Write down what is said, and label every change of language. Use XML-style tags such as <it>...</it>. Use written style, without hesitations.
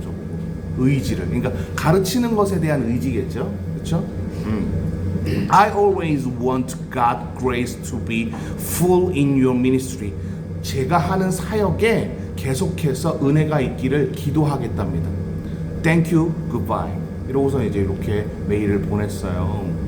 <ko>저보고 의지를. 그러니까 가르치는 것에 대한 의지겠죠, 그렇죠?</ko> <en>I always want God grace to be full in your ministry.</en> <ko>제가 하는 사역에 계속해서 은혜가 있기를 기도하겠답니다.</ko> <en>Thank you, goodbye.</en> <ko>이러고서 이제 이렇게 메일을 보냈어요.</ko>